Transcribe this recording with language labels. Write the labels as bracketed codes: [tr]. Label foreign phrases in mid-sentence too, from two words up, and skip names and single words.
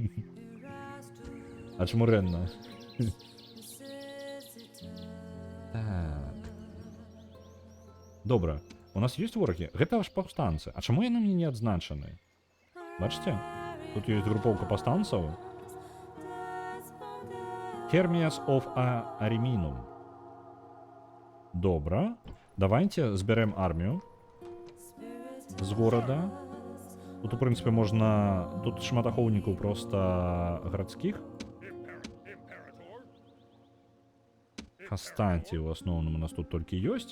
[be] А чаму рэнна? Так. Добра. У нас ёсць ворагі? Гэта ж паўстанцы. А чаму яны мне не адзначаны? Бачыце? Тут ёсць групоўка паўстанцаў. Hermes of Ariminum. Добра. Давайте збярэм армію з горада. Тут, у прынцыпе, можна... Тут шмат ахоўнікаў проста гарадскіх. Хастанці, у асноўным, у нас тут толькі ёсць.